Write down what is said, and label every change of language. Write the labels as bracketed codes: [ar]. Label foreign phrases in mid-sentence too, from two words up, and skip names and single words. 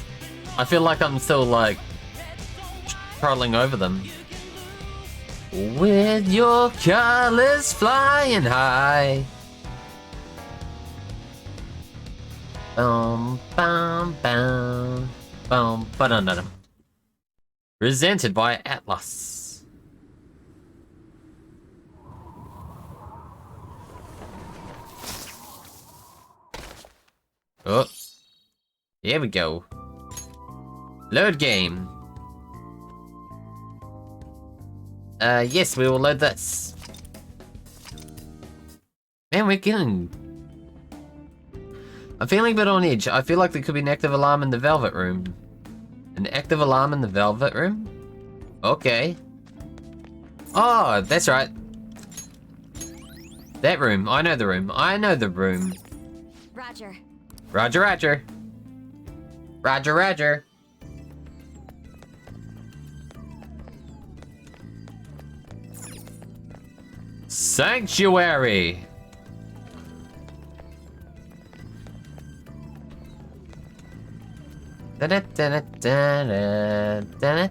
[en] I feel like I'm still like trolling over them. With your colors flying high. Boom, bam, bam, boom, ba-dum-dum. Presented by Atlas. Oh, here we go. Load game. Yes, we will load this. Man, we're getting... I'm feeling a bit on edge. I feel like there could be an active alarm in the Velvet Room. An active alarm in the Velvet Room? Okay. Oh, that's right. That room. I know the room. I know the room. Roger. Roger, roger. Roger, roger. Sanctuary. Da-da-da-da-da-da-da.